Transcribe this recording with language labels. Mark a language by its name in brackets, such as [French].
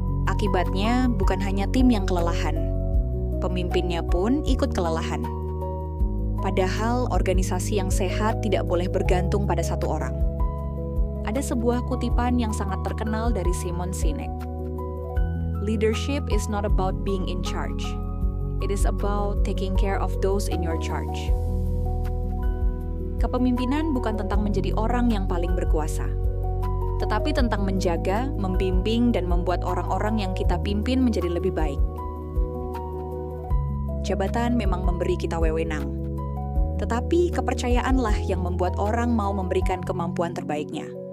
[Indonesian] Akibatnya bukan hanya tim yang kelelahan, pemimpinnya pun ikut kelelahan. Padahal organisasi yang sehat tidak boleh bergantung pada satu orang. Ada sebuah kutipan yang sangat terkenal dari Simon Sinek. [English] Leadership is not about being in charge. It is about taking care of those in your charge. [Indonesian] Kepemimpinan bukan tentang menjadi orang yang paling berkuasa, tetapi tentang menjaga, membimbing, dan membuat orang-orang yang kita pimpin menjadi lebih baik. Jabatan memang memberi kita wewenang, tetapi kepercayaanlah yang membuat orang mau memberikan kemampuan terbaiknya.